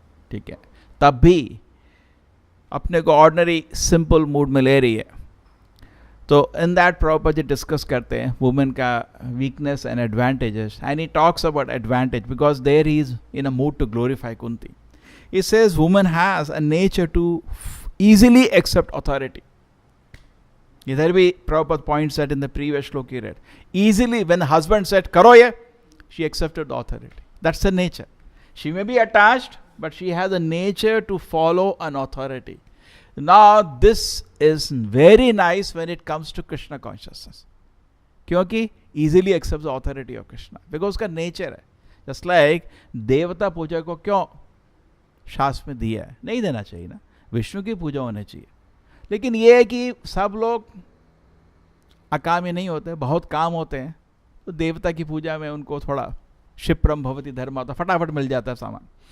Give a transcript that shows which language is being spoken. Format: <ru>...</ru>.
<hi>ठीक है, तब भी अपने को ऑर्डिनरी सिंपल मूड में ले रही है।</hi> <en>तो in that proper जी discuss</en> <hi>करते हैं</hi> <en>Women का weakness and advantages, and he talks about advantage because there he is in a mood to glorify Kunti. He says woman has a nature to easily accept authority.</en> <hi>इधर भी</hi> <en>Prabhupada points that in the previous shloka he read. Easily when the husband said,</en> <hi>karo ye,</hi> <en>she accepted the authority. That's her nature. She may be attached, but she has a nature to follow an authority. Now this is very nice when it comes to Krishna consciousness.</en> <hi>क्योंकि</hi> <en>easily accepts the authority of Krishna. Because</en> <hi>उसका nature है.</hi> <en>Just like</en> <hi>देवता पूजा को क्यों शास्त्र में दिया है, नहीं देना चाहिए ना, विष्णु की पूजा होनी चाहिए। लेकिन ये है कि सब लोग अकामी नहीं होते, बहुत काम होते हैं, तो देवता की पूजा में उनको थोड़ा क्षिप्रम भवति धर्म होता, फटाफट मिल जाता है सामान।</hi>